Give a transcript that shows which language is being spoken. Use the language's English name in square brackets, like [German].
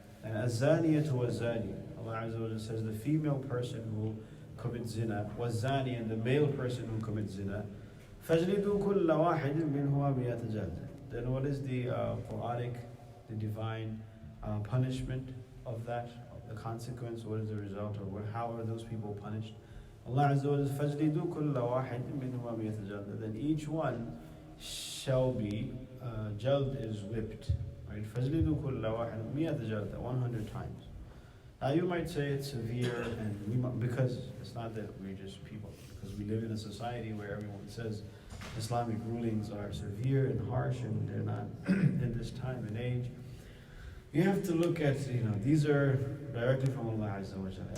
[English] And az-zaniyatu waz-zani, Allah Azza wa Jalla says the female person who commits zina, waz-zani, and the male person who commits zina, [Arabic] فَاجْلِدُوا كُلَّ وَاحِدٍ مِّنْهُمَا مِئَةَ جَلْدَةٍ. [English] Then what is the Quranic, the divine punishment of that, of the consequence? What is the result, or how are those people punished? Allah Azza wa Jalla says, [Arabic] فَاجْلِدُوا كُلَّ وَاحِدٍ مِّنْهُمَا مِئَةَ جَلْدَةٍ. [English] Then each one shall be, jald is whipped, right? [Arabic] فَاجْلِدُوا كُلَّ وَاحِدٍ مِئَةَ جَلْدَةٍ, [English] 100 times. Now you might say it's severe, and because it's not that we're just people, because we live in a society where everyone says Islamic rulings are severe and harsh, and they're not in this time and age. You have to look at, these are directly from Allah Azza wa Jalla.